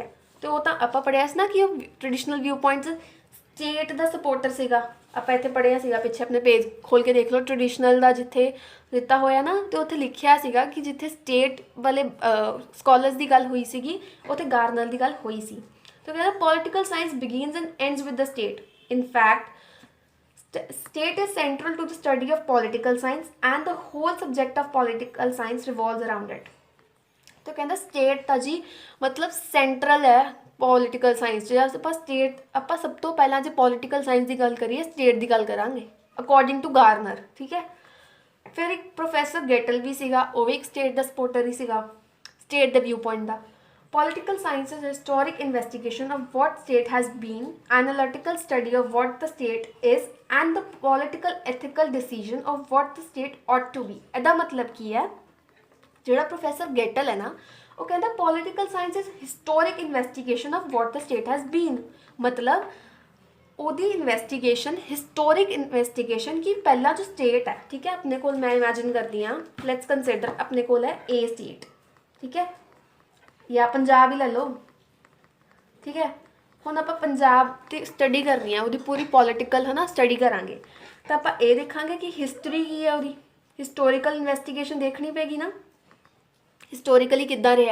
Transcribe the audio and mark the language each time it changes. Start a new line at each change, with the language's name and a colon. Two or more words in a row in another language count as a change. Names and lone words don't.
Punjabi: ਅਤੇ ਉਹ ਤਾਂ ਆਪਾਂ ਪੜ੍ਹਿਆ ਸੀ ਨਾ ਕਿ ਉਹ
English: traditional view points state
Punjabi: ਦਾ ਸਪੋਰਟਰ ਸੀਗਾ। ਆਪਾਂ ਇੱਥੇ ਪੜ੍ਹਿਆ ਸੀਗਾ, ਪਿੱਛੇ ਆਪਣੇ ਪੇਜ ਖੋਲ੍ਹ ਕੇ ਦੇਖ ਲਓ ਟ੍ਰੈਡੀਸ਼ਨਲ ਦਾ ਜਿੱਥੇ ਦਿੱਤਾ ਹੋਇਆ ਨਾ, ਅਤੇ ਉੱਥੇ ਲਿਖਿਆ ਸੀਗਾ ਕਿ ਜਿੱਥੇ ਸਟੇਟ ਵਾਲੇ ਸਕੋਲਰਸ ਦੀ ਗੱਲ ਹੋਈ ਸੀਗੀ ਉੱਥੇ ਗਾਰਨਰ ਦੀ ਗੱਲ ਹੋਈ ਸੀ। ਤਾਂ ਕਹਿੰਦਾ
English: political science begins and ends with the state. in fact state is central to the study of political science and the whole subject of political science revolves around it.
Hindi: तो कहता state
Punjabi: ਤਾਂ ਜੀ
Hindi: मतलब central है
English: political science।
Punjabi: ਜੇ ਆਪਾਂ state ਆਪਾਂ ਸਭ ਤੋਂ ਪਹਿਲਾਂ ਜੇ
English: political science
Punjabi: ਦੀ ਗੱਲ ਕਰੀਏ state ਦੀ ਗੱਲ ਕਰਾਂਗੇ
English: according to Garner।
Punjabi: ਠੀਕ ਹੈ। ਫਿਰ ਇੱਕ ਪ੍ਰੋਫੈਸਰ ਗੈਟਲ ਵੀ ਸੀਗਾ, ਉਹ ਵੀ ਇੱਕ state ਦਾ ਸਪੋਰਟਰ ਹੀ ਸੀਗਾ, state ਦੇ
English: view point
Punjabi: ਦਾ।
English: Political science is historic investigation of what state has been, analytical study of what the state is, and the political ethical decision of what the state ought to be।
Punjabi: ਇਹਦਾ ਮਤਲਬ ਕੀ ਹੈ, ਜਿਹੜਾ ਪ੍ਰੋਫੈਸਰ ਗੈਟਲ ਹੈ ਨਾ ਉਹ ਕਹਿੰਦਾ
English: political science is historic investigation of what the state has been।
Punjabi: ਮਤਲਬ ਉਹਦੀ ਇਨਵੈਸਟੀਗੇਸ਼ਨ,
English: historic investigation
Punjabi: ਕਿ ਪਹਿਲਾਂ ਜੋ ਸਟੇਟ ਹੈ, ਠੀਕ ਹੈ, ਆਪਣੇ ਕੋਲ ਮੈਂ ਇਮੈਜਿਨ ਕਰਦੀ ਹਾਂ,
English: let's consider
Punjabi: ਆਪਣੇ ਕੋਲ ਹੈ
English: a state,
Punjabi: ਠੀਕ ਹੈ, ਜਾਂ ਪੰਜਾਬ ਹੀ ਲੈ ਲਓ, ਠੀਕ ਹੈ। ਹੁਣ ਆਪਾਂ ਪੰਜਾਬ ਦੀ ਸਟੱਡੀ ਕਰਨੀ ਆ, ਉਹਦੀ ਪੂਰੀ ਪੋਲੀਟੀਕਲ ਹੈ ਨਾ ਸਟੱਡੀ ਕਰਾਂਗੇ, ਤਾਂ ਆਪਾਂ ਇਹ ਦੇਖਾਂਗੇ ਕਿ ਹਿਸਟਰੀ ਕੀ ਹੈ, ਉਹਦੀ
English: historical investigation
Punjabi: ਦੇਖਣੀ ਪਏਗੀ ਨਾ, ਹਿਸਟੋਰੀਕਲੀ ਕਿੱਦਾਂ ਰਿਹਾ।